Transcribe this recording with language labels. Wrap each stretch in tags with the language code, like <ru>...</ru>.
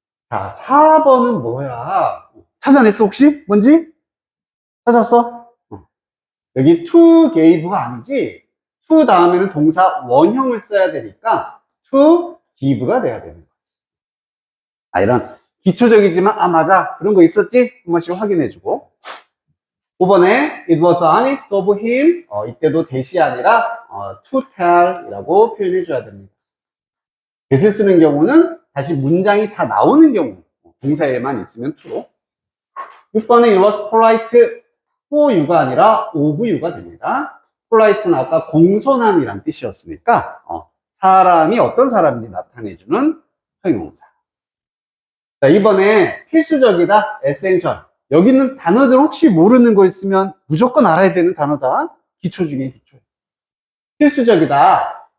<ko>자, 4번은 뭐야? 찾아냈어 혹시? 뭔지? 찾았어? 여기 to gave가 아니지? to 다음에는 동사 원형을 써야 되니까 to give가 돼야 되는 거지. 이런 기초적이지만 맞아 그런 거 있었지? 한 번씩 확인해주고. 5번에</ko> <en>it was honest of him.</en> <ko>이때도 대시 아니라 to tell 이라고 표현해줘야 됩니다. that을 쓰는 경우는 다시 문장이 다 나오는 경우, 동사에만 있으면 to로.</ko> <en>6번에 it was polite for you가</en> <ko>아니라</ko> <en>of you가</en> <ko>됩니다. polite는 아까 공손함이란 뜻이었으니까 사람이 어떤 사람인지 나타내주는 형용사. 자, 이번에 필수적이다, essential. 여기 있는 단어들 혹시 모르는 거 있으면 무조건 알아야 되는 단어다. 기초 중에 기초. 필수적이다.</ko>